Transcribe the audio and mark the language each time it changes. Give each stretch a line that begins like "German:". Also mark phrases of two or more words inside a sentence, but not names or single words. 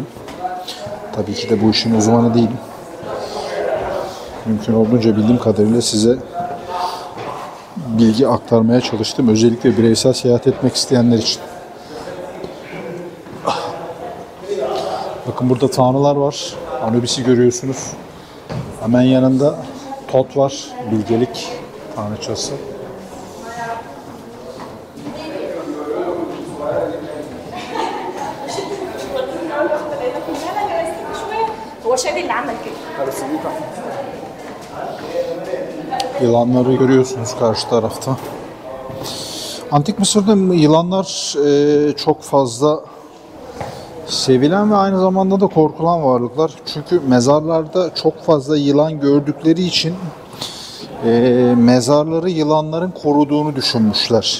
Turkish: Tabii ki de bu işin uzmanı değilim. Mümkün olduğunca bildiğim kadarıyla size bilgi aktarmaya çalıştım. Özellikle bireysel seyahat etmek isteyenler için. Bakın burada tanrılar var. Anubis'i görüyorsunuz. Hemen yanında Tot var. Bilgelik tanrıçası.
Arabic: هو شادي اللي عمل كده.
Turkish: Yılanları görüyorsunuz karşı tarafta. Antik Mısır'da yılanlar çok fazla sevilen ve aynı zamanda da korkulan varlıklar. Çünkü mezarlarda çok fazla yılan gördükleri için mezarları yılanların koruduğunu düşünmüşler.